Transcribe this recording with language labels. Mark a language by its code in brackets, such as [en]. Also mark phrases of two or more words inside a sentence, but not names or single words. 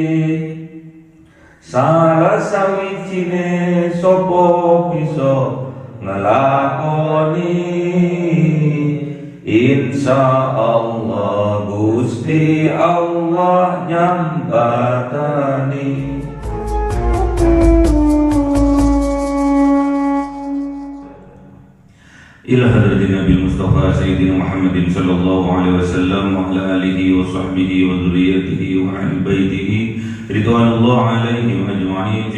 [jv] Salah sawijine sapa bisa ngelakoni, insyaallah Gusti Allah nyambatani. [ar] إلى حضرة النبي المصطفى سيدنا محمد صلى الله عليه وسلم وعلى آله وصحبه وذريته وأهل بيته رضوان الله عليهم أجمعين.